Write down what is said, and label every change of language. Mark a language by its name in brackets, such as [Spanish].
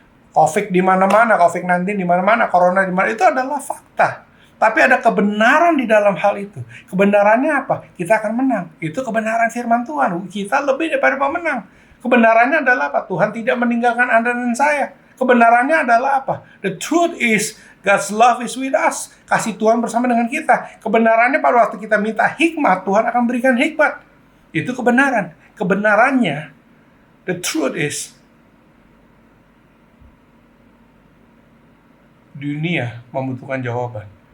[Indonesian] Covid di mana-mana, COVID-19 di mana-mana, corona di mana, itu adalah fakta. Tapi ada kebenaran di dalam hal itu. Kebenarannya apa? Kita akan menang. Itu kebenaran firman Tuhan. Kita lebih daripada pemenang. Kebenarannya adalah apa? Tuhan tidak meninggalkan Anda dan saya. Kebenarannya adalah apa? [English] The truth is God's love is with us. [Indonesian] Kasih Tuhan bersama dengan kita. Kebenarannya pada waktu kita minta hikmat, Tuhan akan berikan hikmat. Itu kebenaran. Kebenarannya, [English] the truth is, [Indonesian] dunia membutuhkan jawaban.